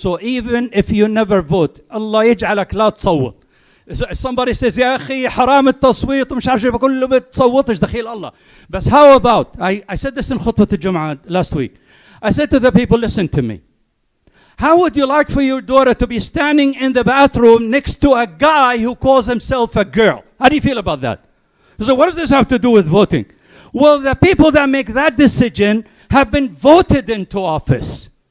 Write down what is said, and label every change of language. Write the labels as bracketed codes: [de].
[en] So even if you never vote, Allah [ar] يجعلك لا تصوت. [en] If somebody says, [ar] يا أخي حرام التصويت ومش عارف بقول له بتصوتش دخيل الله. [en] But how about, I said this in خطبة الجمعة last week. I said to the people, listen to me. How would you like for your daughter to be standing in the bathroom next to a guy who calls himself a girl? How do you feel about that? So what does this have to do with voting? Well, the people that make that decision have been voted into office.